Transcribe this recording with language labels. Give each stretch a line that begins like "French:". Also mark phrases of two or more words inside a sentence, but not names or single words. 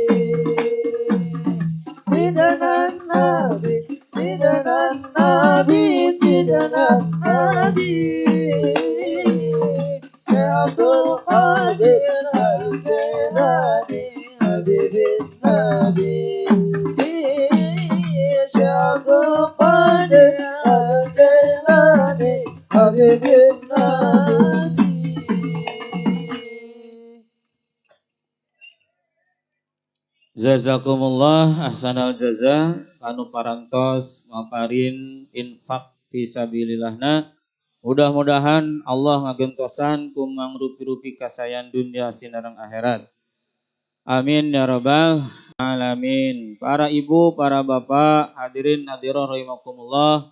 Arabic: سيدنا النبي سيدنا النبي سيدنا النبي يا عبد القادر الجيلاني حبيب النبي يا عبد القادر الجيلاني حبيب النبي جزاكم الله أحسن الجزاء
Sundanese: anu parantos maparin infak fisabilillahna. Mudah-mudahan Allah ngagentosan kumang rupi-rupi kasayan dunia sinareng akhirat.
Arabic: آمين يا رب العالمين.
Indonesian: Para ibu, para bapak, hadirin hadirat rahimakumullah.